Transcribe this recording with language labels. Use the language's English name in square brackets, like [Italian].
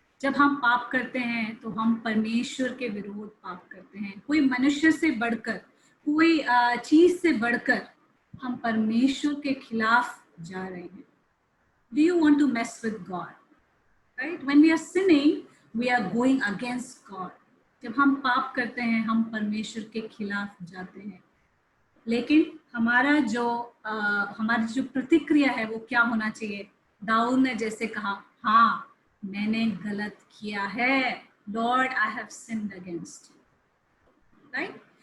[Hindi] जब हम पाप करते हैं तो हम परमेश्वर के विरोध पाप करते हैं। कोई मनुष्य से बढ़कर, कोई चीज से बढ़कर हम परमेश्वर के खिलाफ जा रहे हैं। [English] Do you want to mess with God? Right? When we are sinning, we are going against God. [Hindi] जब हम पाप करते हैं हम परमेश्वर के खिलाफ जाते हैं। लेकिन हमारी जो प्रतिक्रिया है वो क्या होना चाहिए? दाऊद ने जैसे कहा, हाँ मैंने गलत किया है, [English] Lord I have sinned against you. [Hindi] Right?